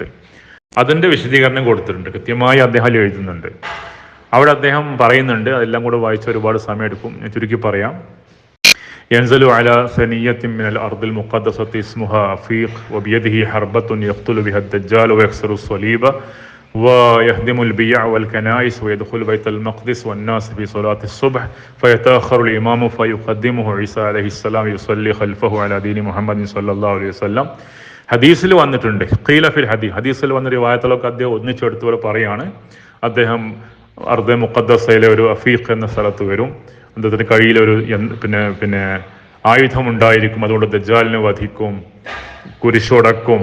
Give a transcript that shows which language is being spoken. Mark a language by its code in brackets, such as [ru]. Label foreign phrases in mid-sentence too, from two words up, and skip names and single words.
[ml] അതിന്റെ വിശദീകരണം കൊടുത്തിട്ടുണ്ട്, കൃത്യമായി അദ്ദേഹം എഴുതുന്നുണ്ട്. അവിടെ അദ്ദേഹം പറയുന്നുണ്ട്, അതെല്ലാം കൂടെ വായിച്ച ഒരുപാട് സമയം എടുക്കും, ഞാൻ ചുരുക്കി പറയാം. [ar] ينزل على ثنية من الأرض المقدسة اسمها أفيق وبيده حربة يقتل بها الدجال ويكسر الصليب ويهدم البيع والكنائس ويدخل بيت المقدس والناس في صلاة الصبح فيتأخر الإمام فيقدمه عيسى عليه السلام يصلي خلفه على دين محمد صلى الله عليه وسلم. [ml] ഹദീസിൽ വന്നിട്ടുണ്ട്. [ar] قيل في الحديث, [ml] ഹദീസിൽ വന്ന റിവായത്തുകളൊക്കെ അദ്ദേഹം ഒന്നിച്ചെടുത്തവരെ പറയാണ്. അദ്ദേഹം അർദെ മുഖദ്ദസയിലെ ഒരു അഫീഖ് എന്ന സ്ഥലത്ത് വരും. അദ്ദേഹത്തിന് കയ്യിലൊരു പിന്നെ ആയുധം ഉണ്ടായിരിക്കും. അതുകൊണ്ട് ദജ്ജാലിനെ വധിക്കും, കുരിശോടക്കും.